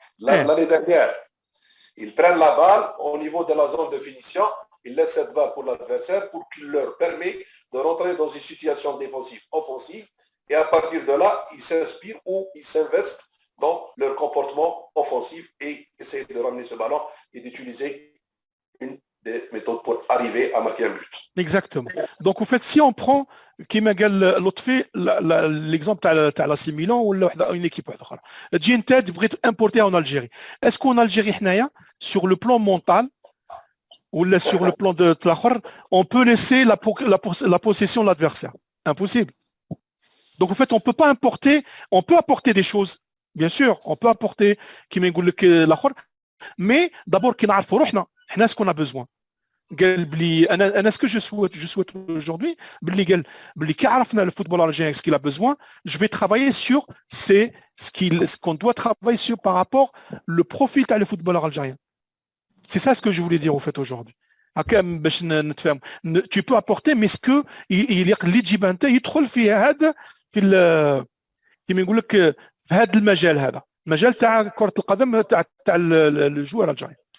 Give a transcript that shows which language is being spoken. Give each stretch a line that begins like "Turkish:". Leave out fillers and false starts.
French: L'année dernière, ils prennent la balle au niveau de la zone de finition, ils laissent cette balle pour l'adversaire pour qu'il leur permet de rentrer dans une situation défensive, offensive, et à partir de là, ils s'inspirent ou ils s'investissent dans leur comportement offensif et essayer de ramener ce ballon et d'utiliser une des méthodes pour arriver à marquer un but. Exactement. Donc, en fait, si on prend
Arabic: كيما قال لطفي
French: l'exemple
Arabic: تاع لا سي ميلان ولا
French: une équipe
Arabic: اخرى, تجي انت بغيت امبورتي
French: en Algérie. Est-ce qu'en Algérie
Arabic: حنايا
French: sur le plan mental ou sur le plan de l'akhar, on peut laisser la possession de l'adversaire? Impossible. Donc, en fait, on peut pas importer, on peut apporter des choses. Bien sûr, on peut apporter
Arabic: كيما يقول لك الاخر,
French: mais d'abord
Arabic: كي نعرفوا روحنا حنا
French: ce qu'on a besoin.
Arabic: قال بلي انا
French: ce que je souhaite aujourd'hui
Arabic: بلي قال بلي كي عرفنا
French: le football algérien ce qu'il a besoin, je vais travailler sur ce qu'on doit travailler sur par rapport le profil
Arabic: تاع
French: le footballeur algérien. C'est ça ce que je voulais dire au fait aujourd'hui.
Arabic: باش نتفاهم,
French: tu peux apporter mais ce que
Arabic: اللي تجيب انت يدخل في هذا في كيما نقول لك في هذا المجال, هذا المجال تاع كرة القدم تاع
French: le joueur algérien.